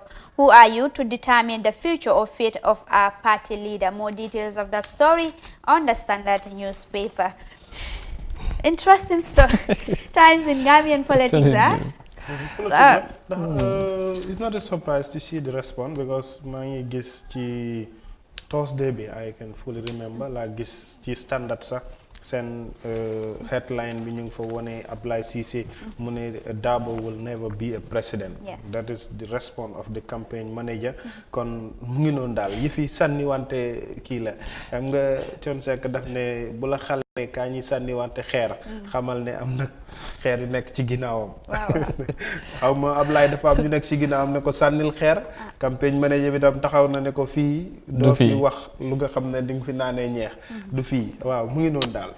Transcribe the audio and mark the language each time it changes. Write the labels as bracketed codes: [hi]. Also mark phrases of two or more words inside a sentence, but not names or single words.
[wo] Who are you to determine the future or fate of our party leader? More details of that story on the Standard newspaper. Interesting stuff. Times in Gambian politics, huh? [en] It's not a surprise to see the response because [wo] maa ngi gis ci Thursday bi [en] I can fully remember [wo] laa gis ci standard sax seen headline bi ñu ngi fa wone Abdoulaye Cisse mu ne [en] Darboe will never be a president. Yes. That is the response of the campaign manager. [wo] kon mu ngi noonu daal yi fi sànni wante kii la xam nga Thione Seck daf ne bu la xale kaa ñi sànni wante xeer xamal ne am nag xeer yu nekk ci ginnaawam xaw ma Ablaye dafa am ñu nekk ci ginnaawam ne ko sànnil xeer campagne manager bi tam taxaw na ne ko fii doo fi wax lu nga xam ne di nga fi naanee ñeex du fii waaw mu ngi noonu daal